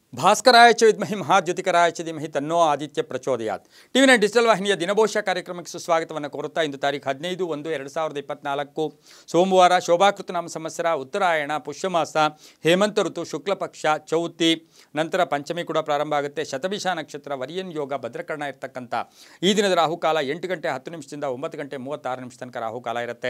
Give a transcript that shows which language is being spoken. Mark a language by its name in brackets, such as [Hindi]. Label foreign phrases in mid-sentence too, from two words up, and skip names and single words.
[Sanskrit] ಭಾಸ್ಕರಾಯ ಚ ವಿದ್ಮಹಿ ಮಹಾದ್ಯುತಿಕರಾಯ ಚ ಧೀಮಹಿ ತನ್ನೋ ಆದಿತ್ಯ ಪ್ರಚೋದಯಾತ್. [Kannada] ಟಿವಿ9 ಡಿಜಿಟಲ್ ವಾಹಿನಿಯ ದಿನಭೋಷ ಕಾರ್ಯಕ್ರಮಕ್ಕೆ ಸುಸ್ವಾಗತವನ್ನು ಕೋರುತ್ತಾ ಇಂದು ತಾರೀಖು 15/1/2024 ಸೋಮವಾರ ಶೋಭಾಕೃತ ನಾಮ ಸಂವತ್ಸರ ಉತ್ತರಾಯಣ ಪುಷ್ಯಮಾಸ ಹೇಮಂತ ಋತು ಶುಕ್ಲ ಪಕ್ಷ ಚೌತಿ ನಂತರ ಪಂಚಮಿ ಕೂಡ ಪ್ರಾರಂಭ ಆಗುತ್ತೆ. ಶತಭಿಷ ನಕ್ಷತ್ರ ವರಿಯನ್ ಯೋಗ ಭದ್ರಕರ್ಣ ಇರತಕ್ಕಂಥ ಈ ದಿನದ ರಾಹುಕಾಲ 8 ಗಂಟೆ 10 ನಿಮಿಷದಿಂದ 9 ಗಂಟೆ 36 ನಿಮಿಷ ತನಕ ರಾಹುಕಾಲ ಇರುತ್ತೆ.